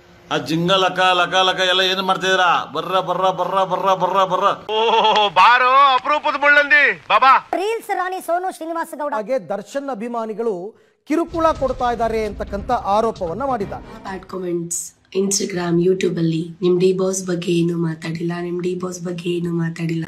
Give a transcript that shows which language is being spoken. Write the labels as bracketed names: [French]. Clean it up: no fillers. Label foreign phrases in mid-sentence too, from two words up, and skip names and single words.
[Kannada] ಆ ಜಿಂಗ ಲಕ ಲಕ ಲಕ ಎಲ್ಲ ಏನು ಮಾಡ್ತಿದ್ದೀರಾ? ಬರ್ರ ಬರ್ರ ಬರ್ರ ಬರ್ರ ಬರ್ರ ಬರ್ರ. ಬಾರೋ ಅಪರೂಪದ ಮುಳ್ಳಂದಿ ಬಾಬಾ. ರೀಲ್ಸ್ ರಾಣಿ ಸೋನು ಶ್ರೀನಿವಾಸ ಗೌಡ ಹಾಗೆ ದರ್ಶನ್ ಅಭಿಮಾನಿಗಳು ಕಿರುಕುಳ ಕೊಡ್ತಾ ಇದ್ದಾರೆ ಅಂತಕ್ಕಂಥ ಆರೋಪವನ್ನ ಮಾಡಿದ್ದಾರೆ. [English] Bad comments [Kannada] ಇನ್ಸ್ಟಾಗ್ರಾಮ್ ಯೂಟ್ಯೂಬ್ ಅಲ್ಲಿ ನಿಮ್ ಡಿ ಬಾಸ್ ಬಗ್ಗೆ ಏನು ಮಾತಾಡಿಲ್ಲ, ನಿಮ್ ಡಿ ಬಾಸ್ ಬಗ್ಗೆ ಏನು ಮಾತಾಡಿಲ್ಲ.